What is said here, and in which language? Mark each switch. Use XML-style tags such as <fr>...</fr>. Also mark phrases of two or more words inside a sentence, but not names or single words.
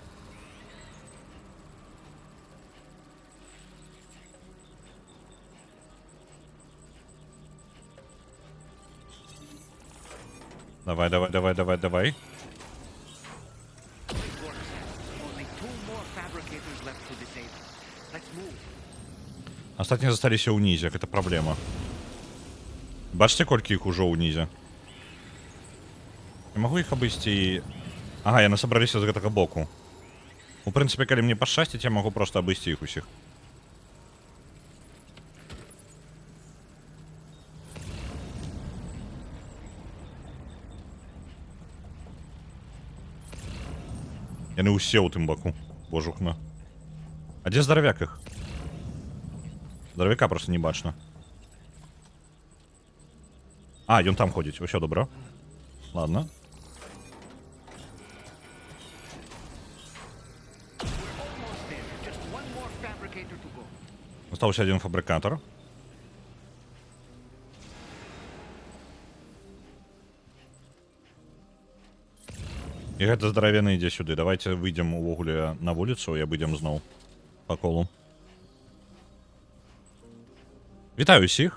<be>Давай, давай, давай, давай, давай.</be> <en>Only 2 more fabricators left to disable. Let's move.</en> <be>Астатнія засталіся ўнізе, гэта праблема. Бачыце, колькі іх ужо ўнізе? Не магу іх абысці... Ага, яны сабраліся з гэтага боку. У прынцыпе, калі мне пашчасціць, я магу проста абысці іх усіх. Яны ўсе ў тым баку. Божухна. А дзе здаравяк іх? Здаравяка проста не бачна. А, ён там ходзіць, усё добра. Ладно.</be> <en>Almost there. Just 1 more fabricator to go.</en> <be>Астаўся адзін фабрыкатар. І гэта здаравены ідзе сюды. Давайте выйдзем увогуле на вуліцу і абыдзем зноў па колу. Вітаю ўсіх.</be>